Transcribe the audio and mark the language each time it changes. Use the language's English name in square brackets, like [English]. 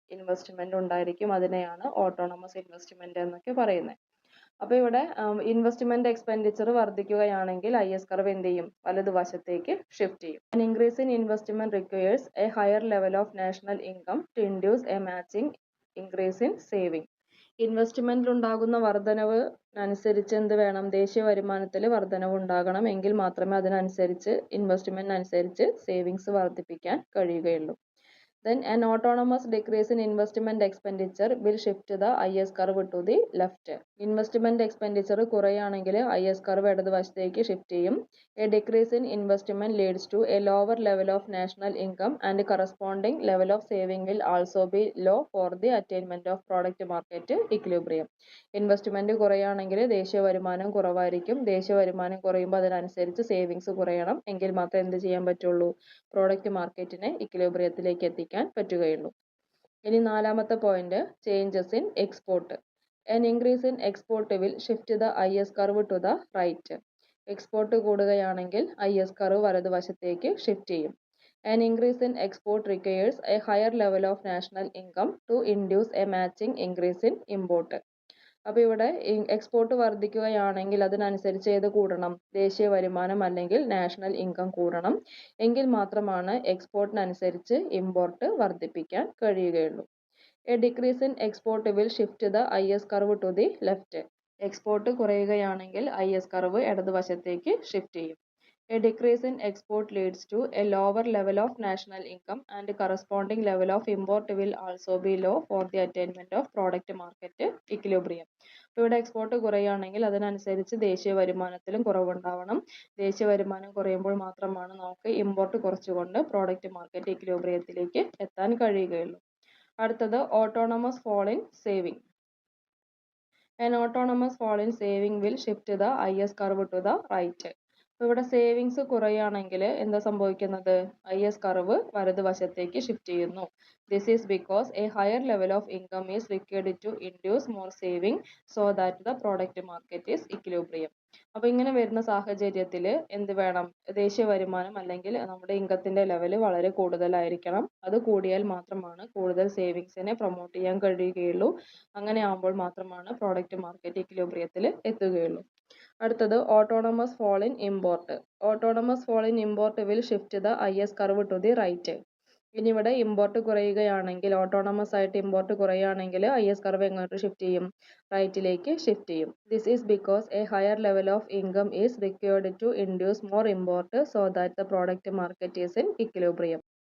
[Malayalam] Investment ഉണ്ടായിരിക്കും. അതിനെയാണ് autonomous investment എന്നൊക്കെ പറയുന്നത്. അപ്പോൾ ഇവിടെ ഇൻവെസ്റ്റ്മെന്റ് എക്സ്പെൻഡിച്ചർ വർദ്ധിക്കുകയാണെങ്കിൽ IS കർവ് എന്ത് ചെയ്യും? വലതുവശത്തേക്ക് ഷിഫ്റ്റ് ചെയ്യും. [English] An increase in investment requires a higher level of national income to induce a matching increase in saving. [Malayalam] ഇൻവെസ്റ്റ്മെന്റിൽ ഉണ്ടാകുന്ന വർധനവ് അനുസരിച്ച് എന്ത് വേണം? ദേശീയ വരുമാനത്തിൽ വർധനവ് ഉണ്ടാകണം. എങ്കിൽ മാത്രമേ അതിനനുസരിച്ച് ഇൻവെസ്റ്റ്മെന്റിനനുസരിച്ച് സേവിങ്സ് വർദ്ധിപ്പിക്കാൻ കഴിയുകയുള്ളൂ. [English] Then an autonomous decrease in investment expenditure will shift the IS curve to the left. [Malayalam] Investment expenditure കുറയുകയാണെങ്കിൽ IS curve ഇടതുവശത്തേക്ക് ഷിഫ്റ്റ് ചെയ്യും. [English] A decrease in investment leads to a lower level of national income and corresponding level of saving will also be low for the attainment of product market equilibrium. [Malayalam] Investment കുറയുകയാണെങ്കിൽ ദേശീയ വരുമാനം കുറവായിരിക്കും. ദേശീയ വരുമാനം കുറയുമ്പോൾ അതിനനുസരിച്ച് സേവിങ്സ് കുറയണം. എങ്കിൽ മാത്രമേ എന്ത് ചെയ്യാൻ പറ്റുള്ളൂ, പ്രോഡക്റ്റ് മാർക്കറ്റിനെ ഇക്വിലിബ്രിയത്തിലേക്ക് എത്തിക്കാൻ പറ്റുകയുള്ളൂ. ഇനി നാലാമത്തെ point, [English] Changes in export. An increase in export will shift the IS curve to the right. [Malayalam] Export കൂടുകയാണെങ്കിൽ IS curve വലതുവശത്തേക്ക് ഷിഫ്റ്റ് ചെയ്യും. [English] An increase in export requires a higher level of national income to induce a matching increase in import. [Malayalam] അപ്പോൾ ഇവിടെ export വർദ്ധിക്കുകയാണെങ്കിൽ അതിനനുസരിച്ച് ഏത് കൂടണം, ദേശീയ വരുമാനം അല്ലെങ്കിൽ നാഷണൽ ഇൻകം കൂടണം. എങ്കിൽ മാത്രമാണ് എക്സ്പോർട്ടിനനുസരിച്ച് ഇമ്പോർട്ട് വർദ്ധിപ്പിക്കാൻ കഴിയുകയുള്ളൂ. [English] A decrease in export will shift the IS curve to the left. [Malayalam] Export കുറയുകയാണെങ്കിൽ IS curve ഇടതുവശത്തേക്ക് ഷിഫ്റ്റ് ചെയ്യും. [English] A decrease in export leads to a lower level of national income and corresponding level of import will also be low for the attainment of product market equilibrium. [Malayalam] ഇവിടെ export കുറയുകയാണെങ്കിൽ അതിനനുസരിച്ച് ദേശീയ വരുമാനത്തിലും കുറവുണ്ടാവണം. ദേശീയ വരുമാനം കുറയുമ്പോൾ മാത്രമാണ് നമുക്ക് ഇമ്പോർട്ട് കുറച്ചുകൊണ്ട് പ്രോഡക്റ്റ് മാർക്കറ്റ് ഇക്വിലിബ്രിയത്തിലേക്ക് എത്താൻ കഴിയുകയുള്ളൂ. അടുത്തത് [English] Autonomous fall in saving. An autonomous fall in saving will shift the IS curve to the right. [Malayalam] അപ്പോൾ ഇവിടെ സേവിങ്സ് കുറയുകയാണെങ്കിൽ എന്താ സംഭവിക്കുന്നത്, IS curve വലതുവശത്തേക്ക് ഷിഫ്റ്റ് ചെയ്യുന്നു. [English] This is because a higher level of income is required to induce more saving so that the product market is equilibrium. [Malayalam] അപ്പോൾ ഇങ്ങനെ വരുന്ന സാഹചര്യത്തിൽ എന്ത് വേണം, ദേശീയ വരുമാനം അല്ലെങ്കിൽ നമ്മുടെ ഇൻകത്തിന്റെ ലെവൽ വളരെ കൂടുതലായിരിക്കണം. അത് കൂടിയാൽ മാത്രമാണ് കൂടുതൽ സേവിങ്സിനെ പ്രൊമോട്ട് ചെയ്യാൻ കഴിയുകയുള്ളൂ. അങ്ങനെ ആകുമ്പോൾ മാത്രമാണ് പ്രോഡക്റ്റ് മാർക്കറ്റ് ഇക്വിലിബ്രിയത്തിൽ എത്തുകയുള്ളൂ. അടുത്തത് [English] Autonomous fall in import. Autonomous fall in import will shift the IS curve to the right. [Malayalam] ഇനി ഇവിടെ ഇമ്പോർട്ട് കുറയുകയാണെങ്കിൽ, ഓട്ടോണമസ് ആയിട്ട് ഇമ്പോർട്ട് കുറയുകയാണെങ്കിൽ IS curve എങ്ങോട്ട് ഷിഫ്റ്റ് ചെയ്യും, റൈറ്റിലേക്ക് ഷിഫ്റ്റ് ചെയ്യും. [English] This is because a higher level of income is required to induce more import so that the product market is in equilibrium.